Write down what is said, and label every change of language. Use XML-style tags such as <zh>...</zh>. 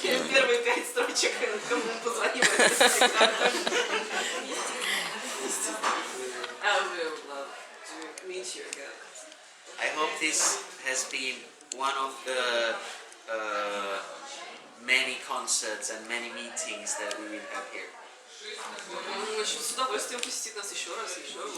<ru>Первые 5 строчек, кому мы позвоним.</ru> <en>I would love to meet you again. I hope this has been one of the many concerts and many meetings that we will have here.</en> <ru>Он очень с удовольствием посетит нас еще раз, еще.</ru>